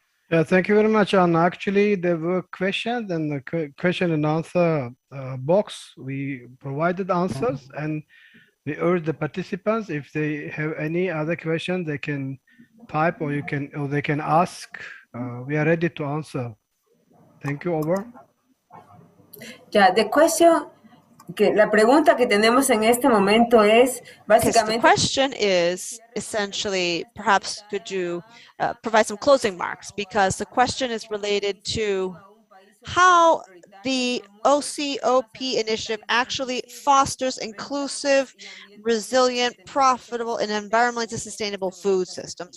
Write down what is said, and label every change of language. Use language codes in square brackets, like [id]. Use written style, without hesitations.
[en] Yeah, thank you very much. And actually, there were questions in the question and answer box. We provided answers, and we urge the participants, if they have any other questions, they can type or they can ask. We are ready to answer. Thank you. Over. [es] Yeah, la pregunta que tenemos en este momento es básicamente. [en] The question is essentially, perhaps could you provide some closing marks, because the question is related to how the OCOP initiative actually fosters inclusive, resilient, profitable, and environmentally sustainable food systems.